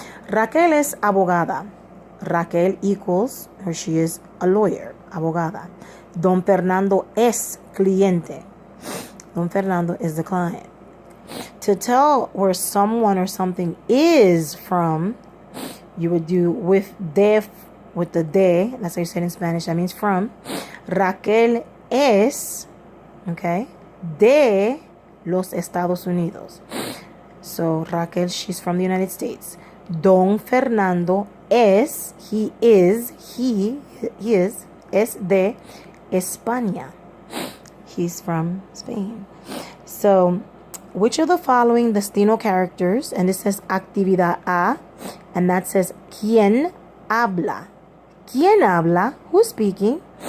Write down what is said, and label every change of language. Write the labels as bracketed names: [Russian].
[Spanish] Raquel es abogada. [English] Raquel equals, or she is a lawyer, abogada. [Spanish] Don Fernando es cliente. [English] Don Fernando is the client. To tell where someone or something is from, you would do with the de, that's how you say it in Spanish, that means from. [Spanish] Raquel es, okay, de los Estados Unidos. [English] So Raquel, she's from the United States. [Spanish] Don Fernando es, [English] he is, [Spanish] es de España. [English] He's from Spain. So, which of the following destino characters, and this says actividad A, and that says [Spanish] ¿quién habla? ¿Quién habla? [English] Who's speaking?